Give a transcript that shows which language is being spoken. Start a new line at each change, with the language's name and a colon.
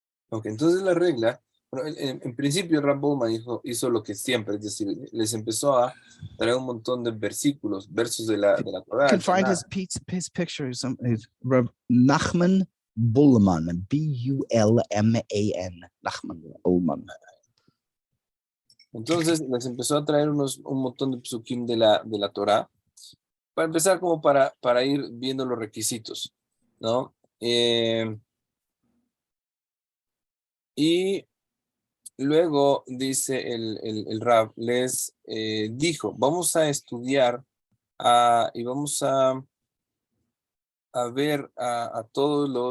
Spanish: Ok, entonces la regla, bueno, en principio Rab Bowman hizo lo que siempre, es decir, les empezó a traer un montón de versos de la Torah.
English: You can find his picture, Rab Nachman Bullman, B-U-L-M-A-N, Nachman Bullman.
Spanish: Entonces les empezó a traer un montón de psukim de la Torah, para empezar como para ir viendo los requisitos, ¿no? Y luego dice el Rab, les dijo, vamos a estudiar y vamos a ver a todos